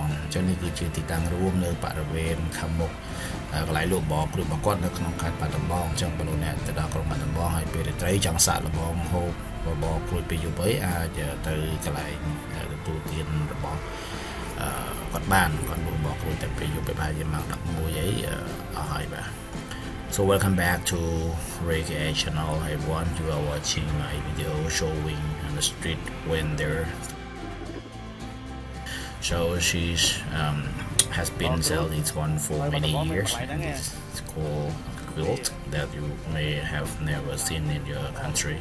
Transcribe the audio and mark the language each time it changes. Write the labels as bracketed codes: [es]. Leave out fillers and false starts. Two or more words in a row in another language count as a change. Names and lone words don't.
[km] ចឹងនេះគឺជាទីតាំងរួមនៅបរិវេណខាងមុខកន្លែងលក់បបរក្រួយរបស់គាត់នៅក្នុងខេត្តបាត់ដំបងចឹងបើលោកអ្នកទៅដល់ក្រុងបាត់ដំបងហើយពេលរាត្រីចង់សាកល្បងហូបបបរក្រួយពេលយប់អីអាចទៅកន្លែងទទួលទានរបស់គាត់បានគាត់លក់បបរក្រួយតែពេលយប់ប្រហែលជាម៉ោង11អីអស់ហើយបាទ [en] So welcome back to RayKA Channel. Everyone, you are watching my video showing on the street vendor. So she's has been selling this one for many years. It's called quilt that you may have never seen in your country.